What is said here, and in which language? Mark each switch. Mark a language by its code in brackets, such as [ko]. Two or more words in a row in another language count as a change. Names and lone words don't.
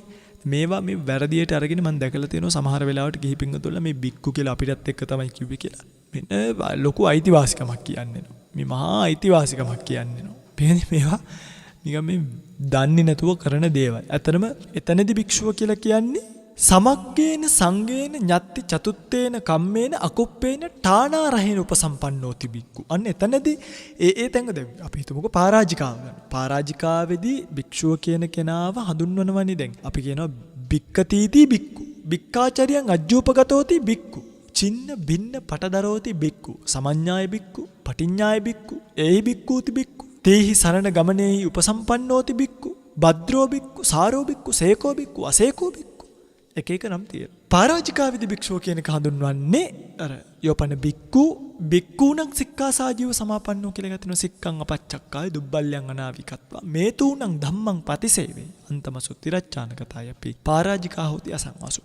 [si] මේවා මේ වැරදියට අරගෙන මම දැකලා තියෙනවා සමහර වෙලාවට ගිහි පින්ගතුල්ල මේ භික්ඛු කියලා අපිටත් එක්ක තමයි කිව්වේ කියලා. මෙන්න ලොකු අයිතිවාසිකමක් කියන්නේ නෝ. මේ මහා අයිතිවාසිකමක් කියන්නේ නෝ. මේවා නිකන් මේ දන්නේ නැතුව කරන දේවල්. ඇත්තටම එතනදී භික්ෂුව කියලා කියන්නේ [pi] සමග්ගේන සංගේන ඤත්ති චතුත්තේන කම්මේන අකුප්පේන ඨානාරහේන උපසම්පන්නෝති භික්ඛු. [si] අන්න එතනදී ඒ තැඟ දැන් අපි හිතමුකෝ පරාජිකාව ගන්න. පරාජිකාවේදී භික්ෂුව කියන කෙනාව හඳුන්වනවනේ දැන්. අපි කියනවා [pi] භික්ඛතීති භික්ඛු. භික්ඛාචරියං අජ්ජූපගතෝති භික්ඛු. චින්න බින්න පටදරෝති භික්ඛු. සමඤ්ඤාය භික්ඛු. පටිඤ්ඤාය භික්ඛු. ඒහි භික්ඛූති භික්ඛු. තේහි සරණ ගමනේහි උපසම්පන්නෝති භික්ඛු. භද්‍රෝ භික්ඛු. සාරෝ භික්ඛු. සේකෝ භික්ඛු. අසේකෝ භික්ඛු. [si] එක එක නම් තියෙනවා. පරාජිකාවේදී භික්ෂුව කියන එක හඳුන්වන්නේ අර [pi] යෝපන භික්ඛු භික්ඛූණං සික්ඛාසාජීව සමාපන්නෝ [si] කියලා ගතිනවා. [pi] සික්ඛං අපච්චක්කාය දුබ්බල්යං අනාවිකත්වා මේ තූණං ධම්මං පතිසේවේ අන්තමසු තිරච්ඡානකතය අපි පරාජිකා හොති අසංවාසු.